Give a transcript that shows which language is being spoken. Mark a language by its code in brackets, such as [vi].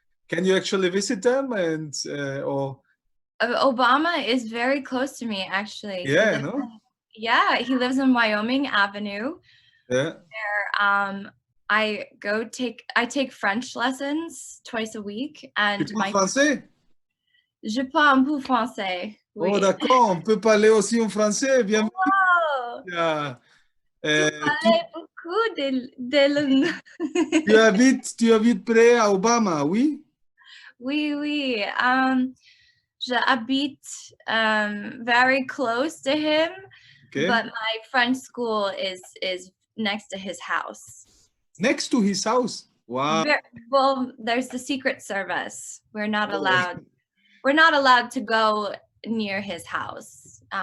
[en] Can you actually visit them or? Obama is very close to me, actually. Yeah, no? He lives in Wyoming Avenue. Yeah. Where I take French lessons twice a week, and [fr] Tu parles français? Je parle un peu français. Oui. Oh, d'accord, on peut parler aussi en français, bienvenue. Wow. Yeah. Tu parlais beaucoup de langues. Tu habites près à Obama, oui? Oui. J'habite [en] very close to him, Okay. but my French school is next to his house. Next to his house? Wow. Well, there's the Secret Service. We're not allowed to go near his house.